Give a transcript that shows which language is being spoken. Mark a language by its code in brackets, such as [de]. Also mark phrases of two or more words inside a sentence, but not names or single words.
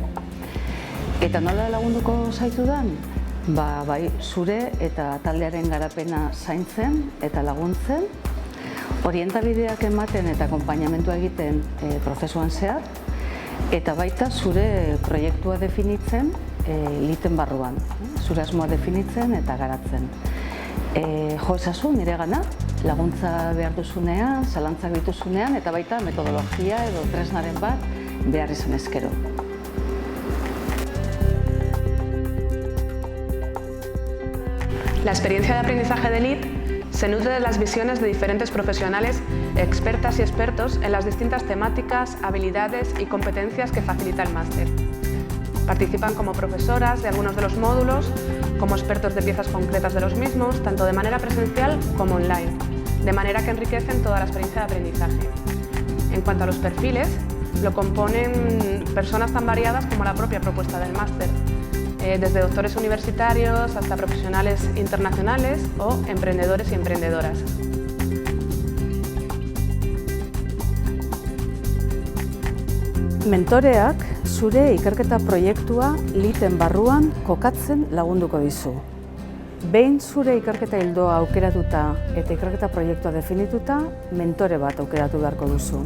[eu] Eta nola lagunduko zaitudan? Bai zure eta taldearen garapena zaintzen eta laguntzen, orientabideak ematen eta akonpainamentua egiten prozesuan zehar, eta baita zure proiektua definitzen LEADen barruan, zure asmoa definitzen eta garatzen. Jo ezazu niregana, laguntza behar duzunean, zalantzak dituzunean, eta baita metodologia edo tresnaren bat behar izan ezkero. [es] La experiencia de aprendizaje de LEAD se nutre de las visiones de diferentes profesionales, expertas y expertos en las distintas temáticas, habilidades y competencias que facilita el máster. Participan como profesoras de algunos de los módulos, como expertos de piezas concretas de los mismos, tanto de manera presencial como online, de manera que enriquecen toda la experiencia de aprendizaje. En cuanto a los perfiles, lo componen personas tan variadas como la propia propuesta del máster, desde doctores universitarios hasta profesionales internacionales o emprendedores y emprendedoras. [eu] Mentoreak zure ikerketa proiektua LEADen barruan kokatzen lagunduko dizu. Behin zure ikerketa ildoa aukeratuta eta ikerketa proiektua definituta, mentore bat aukeratu beharko duzu.